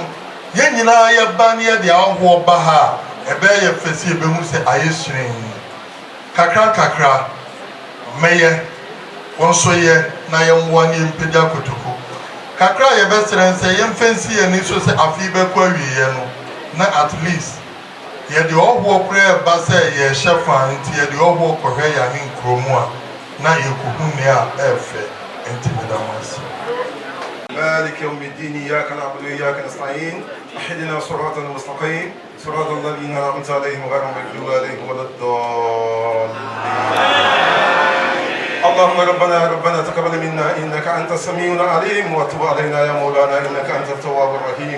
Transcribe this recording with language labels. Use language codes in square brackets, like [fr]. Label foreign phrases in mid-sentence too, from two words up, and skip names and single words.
[ak] yɛn nyinaa yɛba ne yɛde ahoɔ ba ha a ɛbɛyɛ fɛ sɛ yɛbɛhu sɛ ayɛ hyerɛn kakra mɛyɛ wɔn nso yɛ na yɛmmoa ne yɛmpagya kotoku kakra a yɛbɛsrɛ sɛ yɛmfa nsi yɛn ani so sɛ afei bɛkɔ awieɛ no na [en] at least [ak] yɛde ɔhoɔ koraa ɛba sɛ yɛhyɛ fa nti yɛde ɔhoɔ kɔhwɛ yɛane nkurom a na yɛkɔhu ne a ɛɛfɛ nti meda mo ase. [ar] مالك يوم الدين إياك نعبد وإياك نستعين اهدنا صراط المستقيم صراط الذين أنعمت عليهم غير المغضوب عليهم ولا الضالين. اللهم ربنا تقبل منا إنك أنت السميع العليم وتب علينا يا مولانا إنك أنت التواب الرحيم.